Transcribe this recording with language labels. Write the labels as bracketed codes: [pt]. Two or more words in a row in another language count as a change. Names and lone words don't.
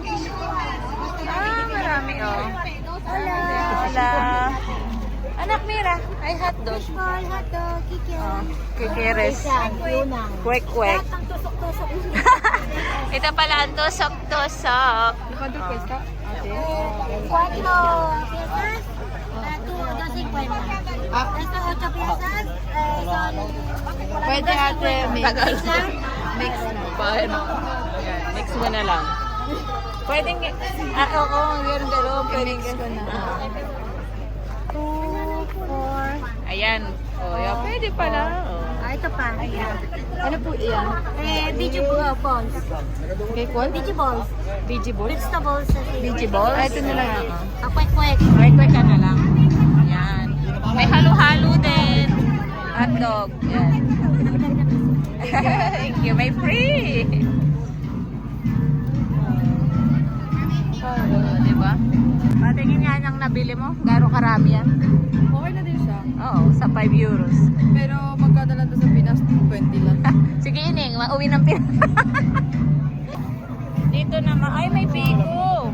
[tl] Ah, marami, oh. Hola. Anak, Mira. Ay, hotdog. [en] Small hotdog, [tl] Oh, kikeres. Kwek-kwek. ang tusok-tusok. Ito pala ang tusok-tusok. [es] ¿Cuánto cuesta? Cuatro piezas, dos cincuenta. Estas 8 piezas son... [tl] Pwede ate mix. Tagal. Mix na. Paano? Ayan, mix mo na lang. Pwedeng, oo, meron gano'n. Pwedeng Mix ko na. 2, 4... Ayan. Oh, yan. Pwede pala. Oh. Ah, ito pa. Ayan. Ano po iyan? [en] Biji balls. Okay, what? Biji balls. Biji balls? Vegetables. Biji balls? [tl] Ah, ito na lang. Kwek-kwek. Kwek-kwek ka na lang. Ayan. May halo-halo din. Hotdog. Yan. [en] Thank you. [tl] May free. Oh, diba? Patingin nga niyang nabili mo. Garo karami yan. Okay na din siya. Oo, sa 5 euros. Pero magkadala to sa Pinas, 20 mauwi ng Dito naman, ay may biko.